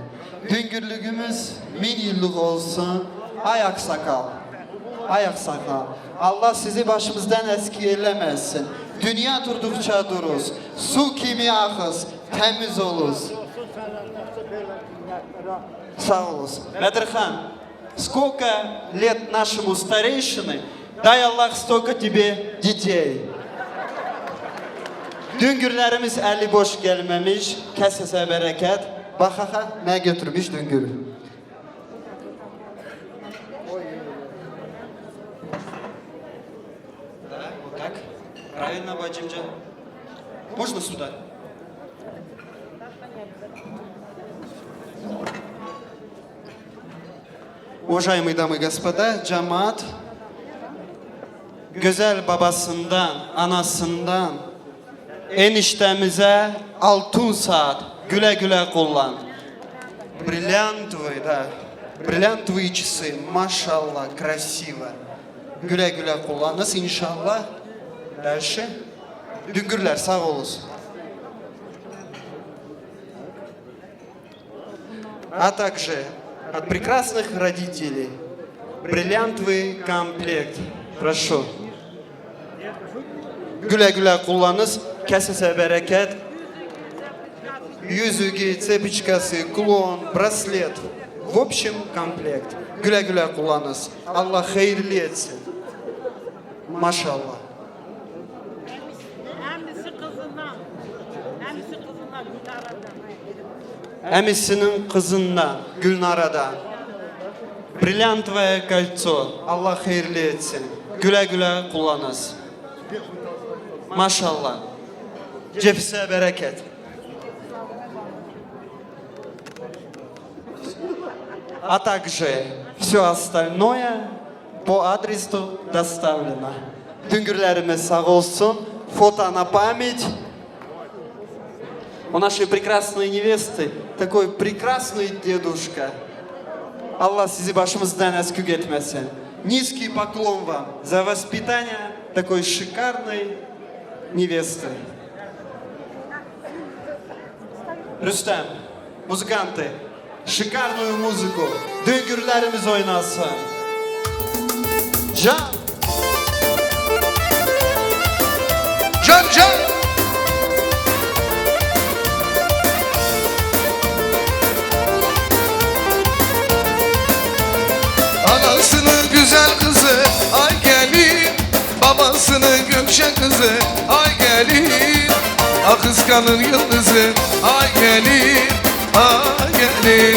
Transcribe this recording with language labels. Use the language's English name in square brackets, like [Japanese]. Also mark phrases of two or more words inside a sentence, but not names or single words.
[Turkish] Hüngürlüğümüz 1000 yıllık olsun. Ay aksakal. Allah sizi başımızdan eski eylemesin. Dünya durdukça duruz. Su kimi akız, temiz oluz. Sağ olasın. [Russian] Бадырхан, сколько лет нашему старейшины, дай Аллах столько тебе детей. [Turkish] Düngürlerimiz eli boş gelmemiş. Kesese bereket. Bakaka ne götürmüş düngürü. [Russian] Так, правильно, Вадимджан. Можно сюда? Уважаемые дамы и господа, [Turkish] cemaat güzel babasından, anasından, eniştemize altın saat güle güle kullan. [Russian] Бриллиантовые, да, бриллиантовые часы, машаллах, красиво. [Turkish] Güle güle kullanınız inşallah. Дальше. Düngürler sağ olasın. [Russian] А также от прекрасных родителей бриллиантовый комплект. Прошу. [Turkish] Güle güle kullanınız. Kesese bereket. Yüzüğü, [Russian] цепочкасы, klon, браслет. В общем, комплект. [Turkish] Güle güle kullanınız. Allah hayırlı etsin. Maşallah. Emisinin kızından, Gülnara'dan. [Russian] Бриллиантовое кольцо. [Turkish] Allah hayırlı etsin. Güle güle kullanınız. Maşallah. Cefise bereket. [Russian] А также все остальное по адресу доставлено. [Turkish] Düngürlerimiz sağ olsun. [Russian] Фото на память. У нашей прекрасной невесты такой прекрасный дедушка. [Turkish] Allah sizi başımızdan eksik etmesin. [Russian] Низкий поклон вам за воспитание такой шикарной невесты. Rüstem, музыканты, шикарную музыку. [Turkish] Düngürlerimiz oynasın. Can. Can can. Anasının güzel kızı ay gelin, babasının gökçe kızı ay gelin, kıskanın yıldızı ay gelin, ay gelin.